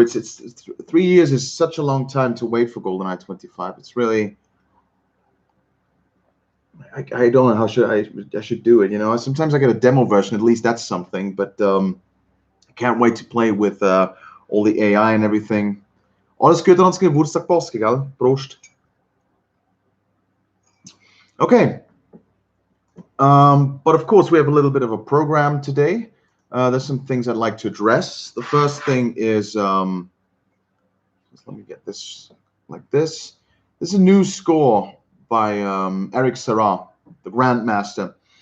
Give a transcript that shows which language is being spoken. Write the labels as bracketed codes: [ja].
[en] It's 3 years is such a long time to wait for GoldenEye 25. It's really, I don't know how I should do it. Sometimes I get a demo version. At least that's something. But I can't wait to play with all the AI and everything. [de] Alles Gute und Geburtstag, Polski, gell? Prost. [en] Okay. But of course, we have a little bit of a program today. There's some things I'd like to address. The first thing is, let me get this like this. This is a new score by Eric Serra, the Grandmaster.